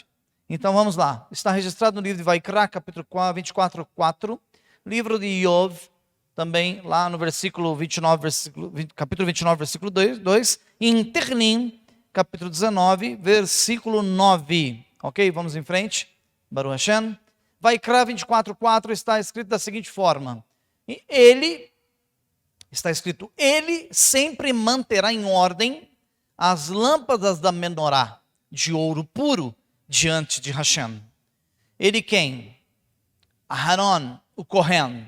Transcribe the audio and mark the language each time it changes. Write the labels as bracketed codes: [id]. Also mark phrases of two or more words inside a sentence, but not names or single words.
[pt] Então vamos lá. Está registrado no livro de Vaikra, capítulo 24, 4. Livro de Iov, também lá no versículo 29, capítulo 29, versículo 2. E em Ternim, capítulo 19, versículo 9. Ok? Vamos em frente. [he] ברוך השם. [pt] Vaikra 24, 4 está escrito da seguinte forma. E ele, está escrito, ele sempre manterá em ordem as lâmpadas da menorá de ouro puro diante de Hashem. Ele quem? Aharon, o Kohen.